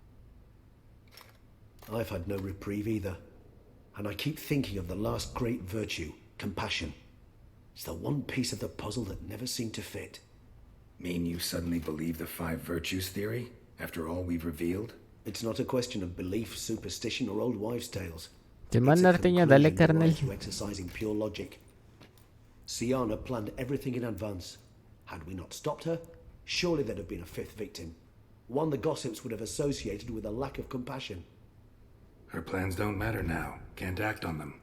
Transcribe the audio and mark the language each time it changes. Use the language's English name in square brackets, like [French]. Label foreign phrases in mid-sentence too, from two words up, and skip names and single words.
[English] I've had no reprieve either. And I keep thinking of the last great virtue, compassion. It's the one piece of the puzzle that never seemed to fit. Mean you suddenly believe the 5 virtues theory, after all we've revealed? It's not a question of belief, superstition, or old wives' tales. [Spanish] Te manda Arteña, dale, carnal. [English] To exercising pure logic. Sienna planned everything in advance. Had we not stopped her, surely there'd have been a 5th victim. One the gossips would have associated with a lack of compassion. Her plans don't matter now. Can't act on them.